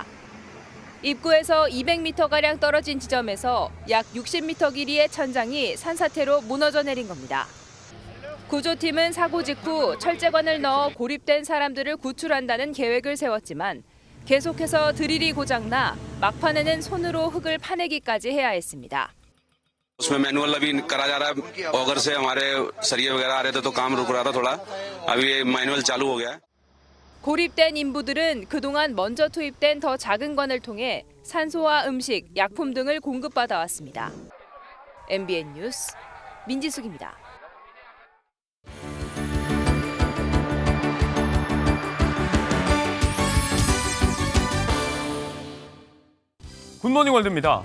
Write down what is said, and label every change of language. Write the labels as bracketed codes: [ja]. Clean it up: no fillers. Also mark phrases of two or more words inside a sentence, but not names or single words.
[ko] 입구에서 200m가량 떨어진 지점에서 약 60m 길이의 천장이 산사태로 무너져 내린 겁니다. 구조팀은 사고 직후 철제관을 넣어 고립된 사람들을 구출한다는 계획을 세웠지만 계속해서 드릴이 고장나 막판에는 손으로 흙을 파내기까지 해야 했습니다. [hi] उसमें मैनुअल अभी करा जा रहा है ऑगर से हमारे सरिये वगैरह आ रहे थे तो काम रुक रहा था थोड़ा अभी ये मैनुअल चालू हो गया है. [ko] 고립된 인부들은 그동안 먼저 투입된 더 작은 관을 통해 산소와 음식, 약품 등을 공급받아 왔습니다. MBN 뉴스 민지숙입니다. 굿모닝 월드입니다.